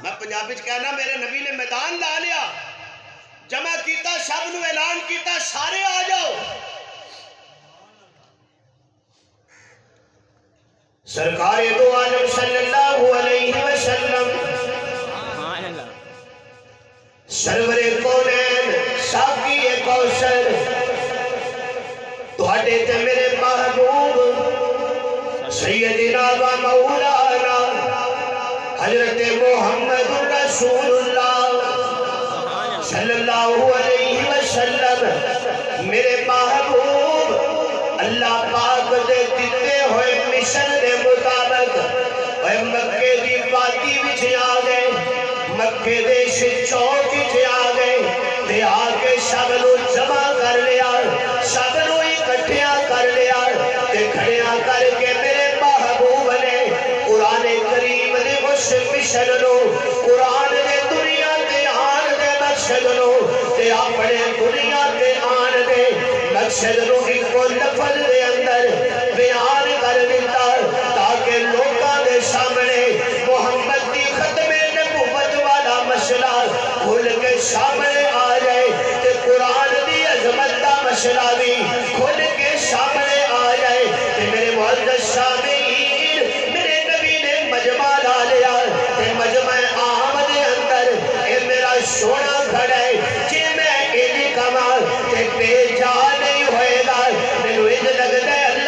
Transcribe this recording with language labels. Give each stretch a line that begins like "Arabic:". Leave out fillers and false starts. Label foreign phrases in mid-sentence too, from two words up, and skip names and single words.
Punjabi: میں پنجابی چ کہنا میرے نبی نے میدان لا لیا جمع کیتا سب نو اعلان کیتا سارے آ جاؤ سرکار دو عالم
Arabic: صلی اللہ علیہ وسلم سبحان اللہ
Punjabi: سرور کونین ساقی کوثر تواڈے تے میرے محبوب سیدنا و مولانا حضرت
Arabic: محمد رسول اللہ صلی اللہ علیہ وسلم
Punjabi: میرے محبوب اللہ پاک دے دیتے ہوئے مشن دے مطابق اے مکے دی وادی وچ آ گئے مکے دے چوک وچ آ گئے تے آ کے سب نو جمع کر لیا سب نو اکٹھیاں کر لیا تے کھڑیاں کر کے میرے محبوب نے قرآن کریم دے اس مشن نو قرآن دے دنیا تے آن دے مقصد نو تے اپنے دنیا تے آن دے مقصد نو ایک لفظ دے اندر بیان کر دیتا تاکہ لوگاں دے سامنے محمد دی ختم نبوت والا مسئلہ کھل کے سامنے آ جائے تے قرآن دی عظمت دا مسئلہ بھی کھل کے سامنے آ جائے تے میرے معزز سامعین میرے نبی نے مجمع لا لیا تے مجمع عام دے اندر اے میرا سونا کھڑا ہے جے میں ایلی کمال تے بے جا نہیں ہوئے گا مینوں انج لگدا ہے